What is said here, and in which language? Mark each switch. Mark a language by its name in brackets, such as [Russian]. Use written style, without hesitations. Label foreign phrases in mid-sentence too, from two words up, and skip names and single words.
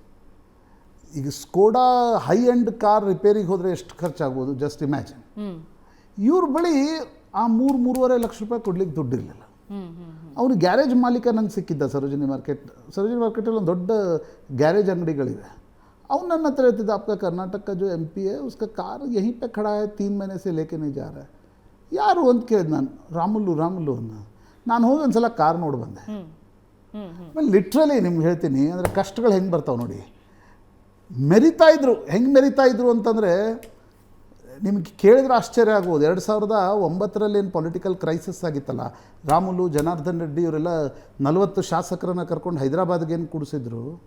[Kannada] ಈಗ ಸ್ಕೋಡಾ [English] high end car [Kannada] ರಿಪೇರಿಗೆ ಹೋದರೆ ಎಷ್ಟು ಖರ್ಚಾಗ್ಬೋದು, [English] just imagine. [Kannada] ಇವ್ರ ಬಳಿ ಆ 3-3.5 ಲಕ್ಷ ರೂಪಾಯಿ ಕೊಡ್ಲಿಕ್ಕೆ ದುಡ್ಡಿರಲಿಲ್ಲ. ಅವನು ಗ್ಯಾರೇಜ್ ಮಾಲೀಕ ನಂಗೆ ಸಿಕ್ಕಿದ್ದ ಸರೋಜಿನಿ ಮಾರ್ಕೆಟಲ್ಲಿ ಒಂದು ದೊಡ್ಡ ಗ್ಯಾರೇಜ್ ಅಂಗಡಿಗಳಿವೆ. ಅವ್ನು ನನ್ನ ಹತ್ರ ಹೇಳ್ತಿದ್ದ, [Hindi] आपका कर्नाटक का जो MP है उसका कार यहीं पे खड़ा है, 3 महीने से लेके नहीं जा रहा है. [Kannada] ಯಾರು ಅಂತ ಕೇಳಿದೆ ನಾನು. ರಾಮುಲು ಅನ್ನ. ನಾನು ಹೋಗಿ ಒಂದು ಸಲ ಕಾರ್ ನೋಡಿ ಬಂದೆ. ಆಮೇಲೆ ಲಿಟ್ರಲಿ ನಿಮ್ಗೆ ಹೇಳ್ತೀನಿ, ಅಂದರೆ ಕಷ್ಟಗಳು ಹೆಂಗೆ ಬರ್ತಾವೆ ನೋಡಿ. ಹೆಂಗೆ ಮೆರಿತಾ ಇದ್ರು ಅಂತಂದರೆ ನಿಮ್ಗೆ ಕೇಳಿದ್ರೆ ಆಶ್ಚರ್ಯ ಆಗ್ಬೋದು. 2009 ಏನು [English] political crisis [Kannada] ಆಗಿತ್ತಲ್ಲ, ರಾಮುಲು, ಜನಾರ್ದನ್ ರೆಡ್ಡಿ ಇವರೆಲ್ಲ 40 ಶಾಸಕರನ್ನು ಕರ್ಕೊಂಡು ಹೈದರಾಬಾದ್ಗೆ ಏನು ಕೂಡಿಸಿದ್ರು.